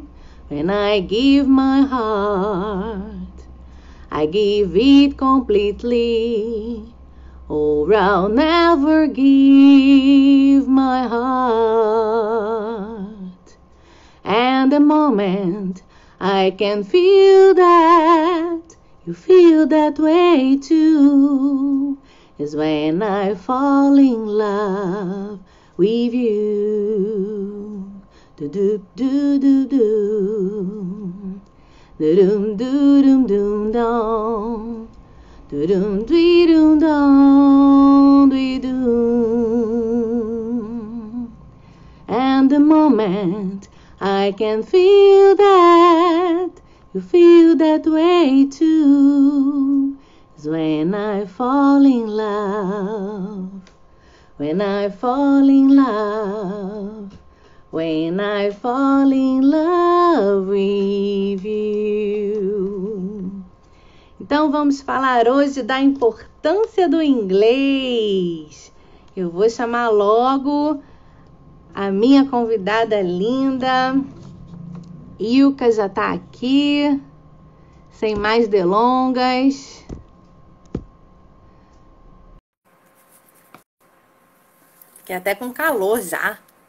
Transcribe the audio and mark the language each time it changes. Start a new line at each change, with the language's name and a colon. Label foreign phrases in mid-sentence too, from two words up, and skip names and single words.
English: When I give my heart, I give it completely, or I'll never give my heart. And the moment I can feel that you feel that way too is when I fall in love with you. Do do do do do. Do dum do dum dum dum. Do dum dee dum dum dee dum. And the moment I can feel that you feel that way too is when I fall in love. When I fall in love. When I fall in love with you.
Portuguese: Então vamos falar hoje da importância do inglês. Eu vou chamar logo a minha convidada linda. Ilka já está aqui. Sem mais delongas. Fiquei até com calor já.